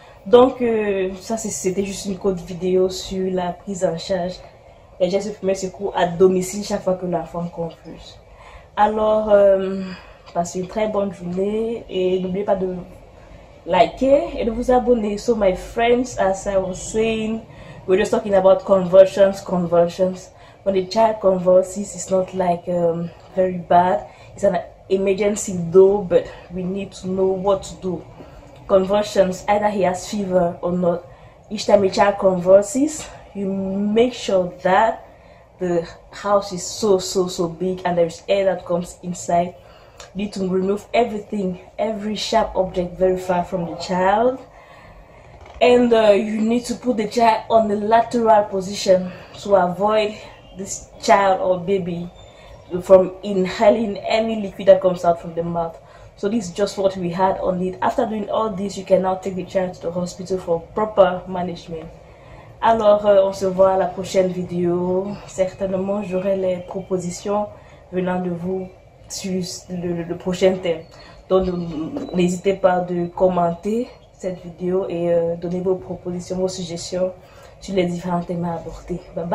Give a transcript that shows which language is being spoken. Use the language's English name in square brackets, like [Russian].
[French] Donc, ça, c'était juste une courte vidéo sur la prise en charge et gestes de premier secours à domicile chaque fois que l'enfant convulse. Alors, passez une très bonne journée et n'oubliez pas de liker et de vous abonner. [English] So, my friends, as I was saying, we're just talking about convulsions. When a child convulses, it's not like very bad. It's an emergency though, but we need to know what to do. Convulsions, either he has fever or not. Each time a child convulses, you make sure that the house is so big and there is air that comes inside. You need to remove everything, every sharp object very far from the child. And you need to put the child on the lateral position to avoid this child or baby from inhaling any liquid that comes out from the mouth. So this is just what we had on it. After doing all this, you can now take the child to the hospital for proper management. [French] Alors, on se voit à la prochaine vidéo. Certainement, j'aurai les propositions venant de vous sur le prochain thème. Donc, n'hésitez pas de commenter cette vidéo et donner vos propositions, vos suggestions sur les différents thèmes à aborder. Bye bye.